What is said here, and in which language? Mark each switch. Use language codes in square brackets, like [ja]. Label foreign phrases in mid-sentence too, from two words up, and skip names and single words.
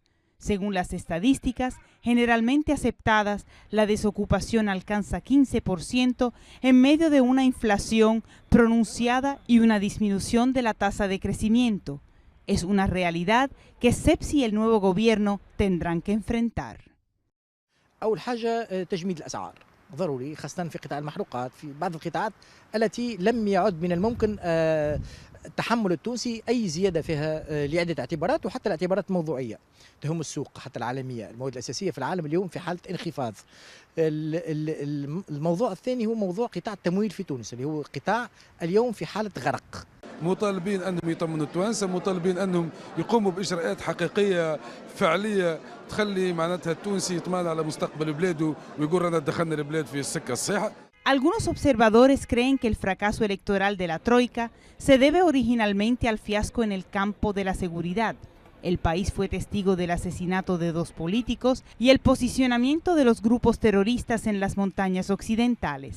[es] Según las estadísticas generalmente aceptadas, la desocupación alcanza 15% en medio de una inflación pronunciada y una disminución de la tasa de crecimiento. Es una realidad que Essebsi y el nuevo gobierno tendrán que enfrentar. [ar] أول حاجة تجميد الأسعار ضروري، خاصة في قطاع المحروقات، في بعض القطاعات التي لم يعد من الممكن تحمل التونسي أي زيادة فيها لعدة اعتبارات، وحتى الاعتبارات الموضوعية تهم السوق حتى العالمية. المواد الأساسية في العالم اليوم في حالة انخفاض. الموضوع الثاني هو موضوع قطاع التمويل في تونس، اللي هو قطاع اليوم في حالة غرق. مطالبين أنهم يطمنوا التوانسة، مطالبين أنهم يقوموا بإجراءات حقيقية فعلية تخلي معناتها التونسي يطمن على مستقبل بلاده ويقول رانا دخلنا البلاد في السكة الصحيحة. [es] Algunos observadores creen que el fracaso electoral de la Troika se debe originalmente al fiasco en el campo de la seguridad. El país fue testigo del asesinato de 2 políticos y el posicionamiento de los grupos terroristas en las montañas occidentales.